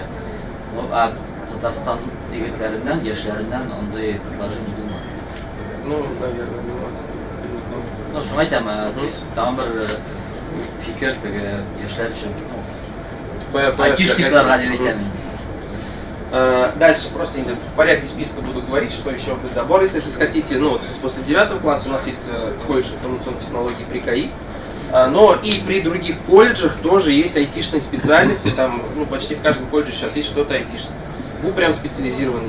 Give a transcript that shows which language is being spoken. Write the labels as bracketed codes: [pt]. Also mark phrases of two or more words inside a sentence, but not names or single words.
[tt] А Татарстан егетләреннән, яшьләреннән андый предложение булмады. [ru] Ну, наверное, [tt] ну, шуңа әйтәм, тагын бер фикер яшьләр өчен. Айтишникларга дип әйтәм. [ru] Дальше просто в порядке списка буду говорить, что еще в добор, если хотите. Ну, вот после 9 класса у нас есть колледж информационных технологий при КАИ. Но и при других колледжах тоже есть айтишные специальности. Там, ну, почти в каждом колледже сейчас есть что-то айтишное. Ну, прям специализированный.